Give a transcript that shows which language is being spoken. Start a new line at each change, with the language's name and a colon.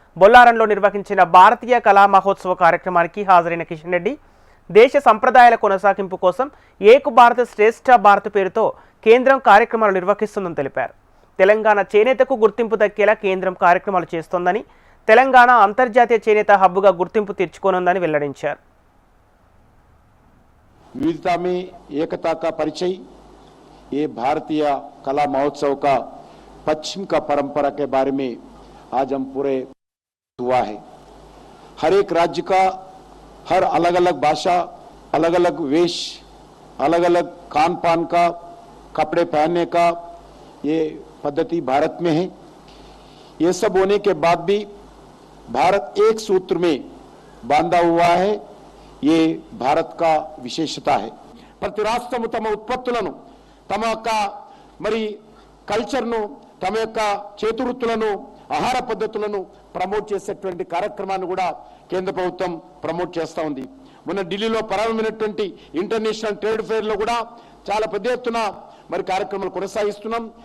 Telugu: బొల్లారంలో నిర్వహించిన భారతీయ కళా మహోత్సవ కార్యక్రమానికి హాజరైన కిషన్ రెడ్డి దేశ సంప్రదాయాల కొనసాగింపు కోసం ఏక్ భారత్ శ్రేష్ఠ భారత్ పేరుతో కేంద్రం కార్యక్రమాలు నిర్వహిస్తుందని తెలిపారు. తెలంగాణ చేనేతకు గుర్తింపు దక్కేలా కేంద్రం కార్యక్రమాలు చేస్తోందని, తెలంగాణ అంతర్జాతీయ చేనేత హబ్గా గుర్తింపు తెచ్చుకోనుందని వెల్లడించారు.
Hindi: विविधता में एकता का परिचय ये भारतीय कला महोत्सव का पश्चिम का परंपरा के बारे में आज हम पूरे हुआ है। हर एक राज्य का हर अलग अलग भाषा, अलग अलग वेश, अलग अलग खान पान का, कपड़े पहनने का ये पद्धति भारत में है। ये सब होने के बाद भी भारत एक सूत्र में बांधा हुआ है। ये भारत का विशेषता है।
Telugu: प्रति राष्ट्रము తమ ఉత్పత్తులను, తమ యొక్క మరి కల్చర్ను, తమ యొక్క చేతివృత్తులను, ఆహార పద్ధతులను ప్రమోట్ చేసేటువంటి కార్యక్రమాన్ని కూడా కేంద్ర ప్రభుత్వం ప్రమోట్ చేస్తూ ఉంది. మొన్న ఢిల్లీలో ప్రారంభమైనటువంటి ఇంటర్నేషనల్ ట్రేడ్ ఫెయిర్లో కూడా చాలా పెద్ద ఎత్తున మరి కార్యక్రమాలు కొనసాగిస్తున్నాం.